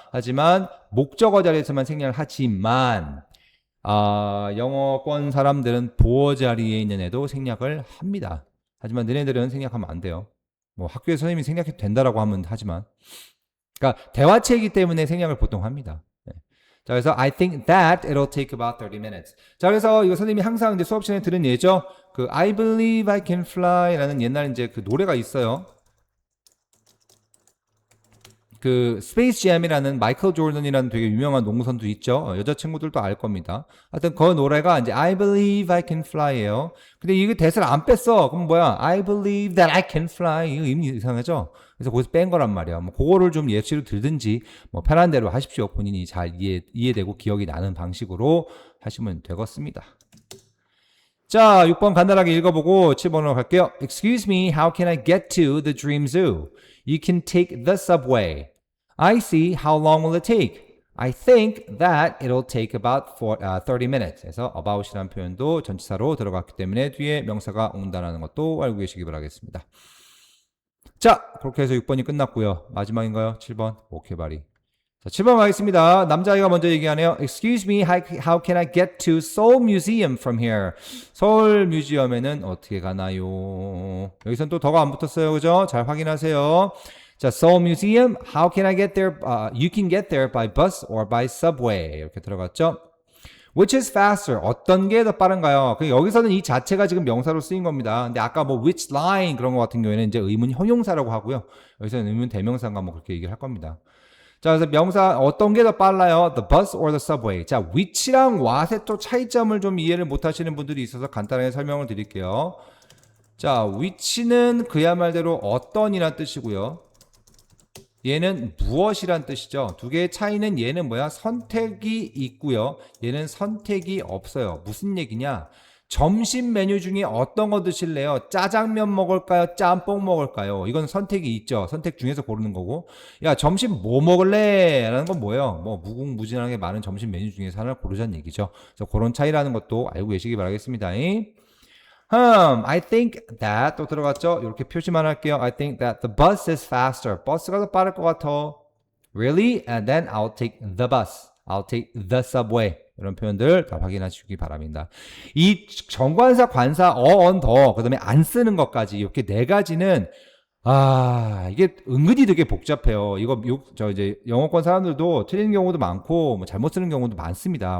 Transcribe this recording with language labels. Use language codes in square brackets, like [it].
[ko] 하지만 목적어 자리에서만 생략을 하지만 영어권 사람들은 보어 자리에 있는 애도 생략을 합니다. 하지만 너네들은 생략하면 안 돼요. 학교에 선생님이 생략해도 된다라고 하면 하지만 그러니까 대화체이기 때문에 생략을 보통 합니다. [en] 자, 그래서 I think that it'll take about 30 minutes. [ko] 자, 그래서 이거 선생님이 항상 이제 수업 시간에 들은 예죠. [en] I believe I can fly [ko] 라는 옛날 이제 그 노래가 있어요. 스페이스 잼이라는 마이클 조던이라는 되게 유명한 농구선수 있죠. 여자친구들도 알 겁니다. 하여튼 그 노래가 이제 [en] I believe I can fly [ko] 예요. 근데 이게 대사를 안 뺐어. 그럼 뭐야? [en] I believe that I can fly. [ko] 이거 의미 이상하죠? 그래서 거기서 뺀 거란 말이야. 그거를 좀 예시로 들든지 편한 대로 하십시오. 본인이 잘 이해되고 기억이 나는 방식으로 하시면 되겠습니다. 자, 6번 간단하게 읽어보고 7번으로 갈게요. [en] Excuse me, how can I get to the Dream Zoo? You can take the subway. I see. How long will it take? I think that it'll take about 30 minutes. [ko] 그래서 about이라는 표현도 전치사로 들어갔기 때문에 뒤에 명사가 온다는 것도 알고 계시기 바라겠습니다. 자, 그렇게 해서 6번이 끝났고요. 마지막인가요? 7번. 오케이, 바리. 자, 7번 가겠습니다. 남자아이가 먼저 얘기하네요. [en] Excuse me, how can I get to Seoul Museum from here? [ko] 서울 뮤지엄에는 어떻게 가나요? 여기선 또 더가 안 붙었어요. 그죠? 잘 확인하세요. [en] 자, Seoul Museum, how can I get there? You can get there by bus or by subway. [ko] 이렇게 들어갔죠. [en] Which is faster? [ko] 어떤 게 더 빠른가요? 여기서는 이 자체가 지금 명사로 쓰인 겁니다. 근데 아까 뭐 which line 그런 거 같은 경우에는 이제 의문 형용사라고 하고요. 여기서는 의문 대명사인가 뭐 그렇게 얘기를 할 겁니다. 자, 그래서 명사 어떤 게 더 빨라요? [en] The bus or the subway. [ko] 자, which랑 what의 또 차이점을 좀 이해를 못 하시는 분들이 있어서 간단하게 설명을 드릴게요. 자, which는 그야말로 어떤이란 뜻이고요. 얘는 무엇이란 뜻이죠. 두 개의 차이는 얘는 뭐야? 선택이 있고요. 얘는 선택이 없어요. 무슨 얘기냐? 점심 메뉴 중에 어떤 거 드실래요? 짜장면 먹을까요? 짬뽕 먹을까요? 이건 선택이 있죠. 선택 중에서 고르는 거고. 야, 점심 뭐 먹을래? 라는 건 뭐예요? 뭐 무궁무진하게 많은 점심 메뉴 중에서 하나를 고르자는 얘기죠. 그래서 그런 차이라는 것도 알고 계시기 바라겠습니다. [en] I think that [ko] 또 들어갔죠? 이렇게 표시만 할게요. [en] I think that the bus is faster. [ko] 버스가 더 빠를 것 같아. [en] Really? And then I'll take the bus. I'll take the subway. [ko] 이런 표현들 다 확인하시기 바랍니다. 이 정관사, 관사, on, 더, 그 다음에 안 쓰는 것까지 이렇게 네 가지는 이게 은근히 되게 복잡해요. 이거 이제 영어권 사람들도 틀리는 경우도 많고 뭐 잘못 쓰는 경우도 많습니다.